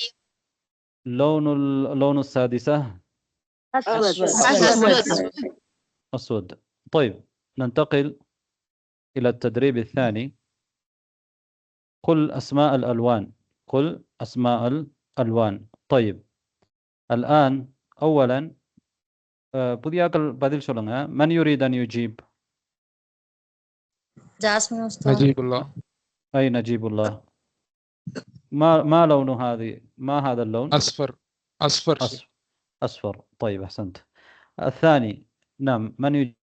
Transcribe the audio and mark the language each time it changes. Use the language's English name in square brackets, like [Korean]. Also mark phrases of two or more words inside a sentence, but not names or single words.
[Arabic] لون السادسة أسود. طيب ننتقل إلى التدريب الثاني: قل أسماء الألوان. قل أسماء الألوان. طيب الآن أولا [Tamil] புதியாக்கள் பதில் சொல்லுங்க. [Arabic] من يريد أن يجيب؟ جاسمين أستاذ. نجيب الله. أي نجيب الله. ما لون هذه؟ ما هذا اللون؟ أصفر. طيب أحسنت. الثاني نعم من يجيب؟